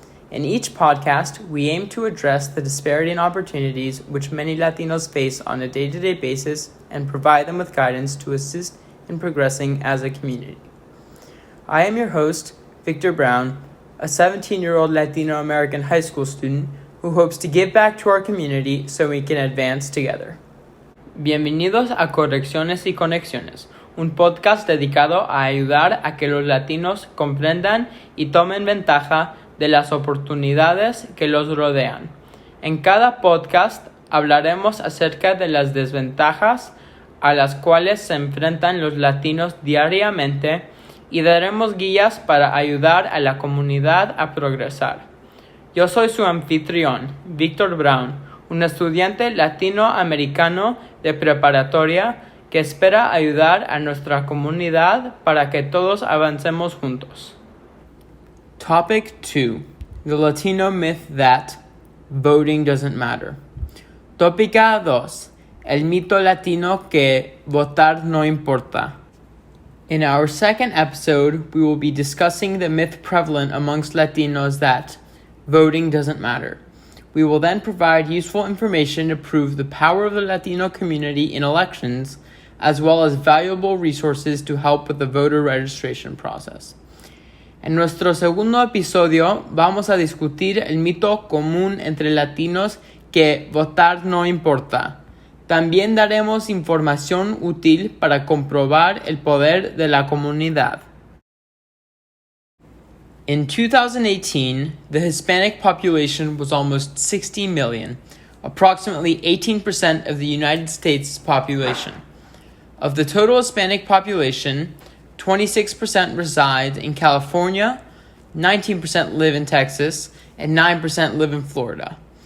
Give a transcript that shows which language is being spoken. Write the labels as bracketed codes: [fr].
[en] In each podcast, we aim to address the disparity in opportunities which many Latinos face on a day-to-day basis and provide them with guidance to assist in progressing as a community. I am your host, Victor Brown, a 17-year-old Latino American high school student who hopes to give back to our community so we can advance together. [es] Bienvenidos a Correcciones y Conexiones, un podcast dedicado a ayudar a que los latinos comprendan y tomen ventaja de las oportunidades que los rodean. En cada podcast hablaremos acerca de las desventajas a las cuales se enfrentan los latinos diariamente y daremos guías para ayudar a la comunidad a progresar. Yo soy su anfitrión, Victor Brown, un estudiante latinoamericano de preparatoria que espera ayudar a nuestra comunidad para que todos avancemos juntos. [en] Topic 2. The Latino myth that voting doesn't matter. [es] Tópica 2. El mito latino que votar no importa. [en] In our second episode, we will be discussing the myth prevalent amongst Latinos that voting doesn't matter. We will then provide useful information to prove the power of the Latino community in elections, as well as valuable resources to help with the voter registration process. [es] En nuestro segundo episodio vamos a discutir el mito común entre latinos que votar no importa. También daremos información útil para comprobar el poder de la comunidad. [en] In 2018, the Hispanic population was almost 60 million, approximately 18% of the United States population. Of the total Hispanic population, 26% reside in California, 19% live in Texas, and 9% live in Florida.